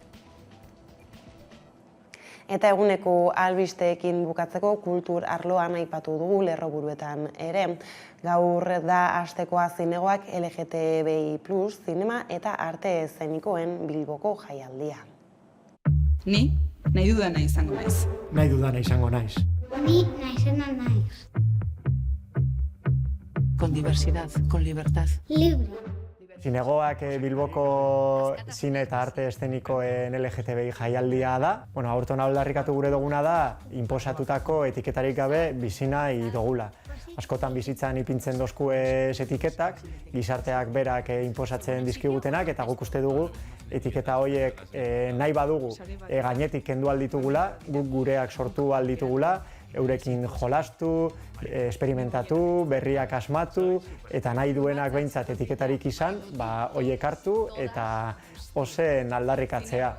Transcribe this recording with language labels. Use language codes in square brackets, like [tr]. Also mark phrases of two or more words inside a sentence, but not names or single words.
[eu] Eta eguneko albisteekin bukatzeko kultur arloan aipatu dugu lerroburuetan ere. Gaur da astekoa zinegoak LGTBI+, zinema eta arte eszenikoen Bilboko jaialdia. Ni nahi dudana izango naiz. Nahi dudana izango naiz. Ni naizena naiz. [es] Con diversidad, con libertad. Libre. [eu] Zinegoak Bilboko zine eta arte eszenikoen LGTBI jaialdia da. Aurten aldarrikatu gure duguna da, inposatutako etiketarik gabe bizi nahi dugula. Askotan bizitzan ipintzen dozku etiketak, gizarteak berak inposatzen dizkigutenak, eta guk uste dugu etiketa horiek nahi badugu gainetik kendu alditugula, guk gureak sortu alditugula, eurekin jolastu, esperimentatu, berriak asmatu, eta nahi duenak behintzat etiketarik izan, horiek hartu eta ozen aldarrikatzea.